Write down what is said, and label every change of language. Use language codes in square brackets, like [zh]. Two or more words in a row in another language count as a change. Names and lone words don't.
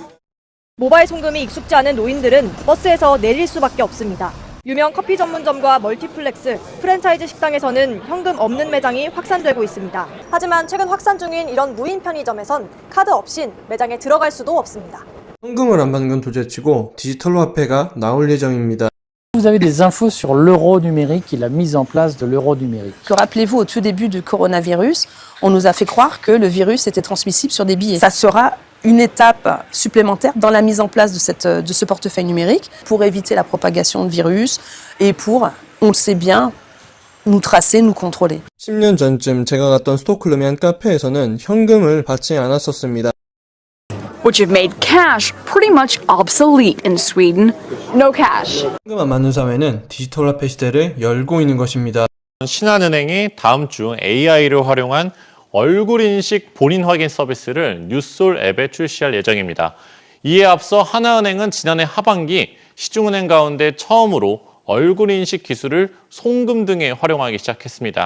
[ko] 모바일 송금이 익숙지 않은 노인들은 버스에서 내릴 수밖에 없습니다. 유명 커피 전문점과 멀티플렉스, 프랜차이즈 식당에서는 현금 없는 매장이 확산되고 있습니다. 하지만 최근 확산 중인 이런 무인 편의점에선 카드 없인 매장에 들어갈 수도 없습니다. 현금을 안 받는 건 둘째치고 디지털 화폐가 나올 예정입니다. [fr] Vous avez des infos sur l'euro numérique et la mise en place de l'euro numérique. Rappelez-vous, au tout début du coronavirus, on nous a fait croire que le virus était transmissible sur des billets. Ça sera une étape supplémentaire dans la mise en place de ce portefeuille numérique pour éviter la propagation de virus et pour, on le sait bien, nous tracer, nous contrôler. [ko] 10년 전쯤 제가 갔던 스톡홀름의 한 카페에서는 현금을 받지 않았었습니다. [en] Which have made cash pretty much obsolete in Sweden. No cash. [ko] 현금 안 받는 사회는 디지털 화폐 시대를 열고 있는 것입니다. 신한은행이 다음 주 AI를 활용한 얼굴 인식 본인 확인 서비스를 뉴솔 앱에 출시할 예정입니다. 이에 앞서 하나은행은 지난해 하반기 시중은행 가운데 처음으로 얼굴 인식 기술을 송금 등에 활용하기 시작했습니다.